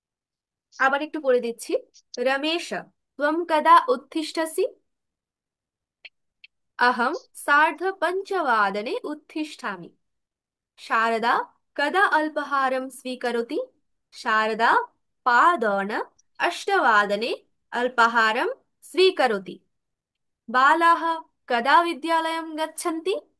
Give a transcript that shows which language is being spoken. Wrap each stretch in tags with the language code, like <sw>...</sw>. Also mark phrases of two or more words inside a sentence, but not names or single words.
<bn>আবার একটু পড়ে দিচ্ছি। রমেশ,</bn> <sa>ত্বম কদা উত্থিষ্ঠসি? अहं सार्धपञ्चवादने उत्तिष्ठामि। शारदा कदा अल्पाहारं स्वीकरोति? शारदा पादोन अष्टवादने अल्पाहारं स्वीकरोति। बालाः कदा विद्यालयं गच्छन्ति?</sa>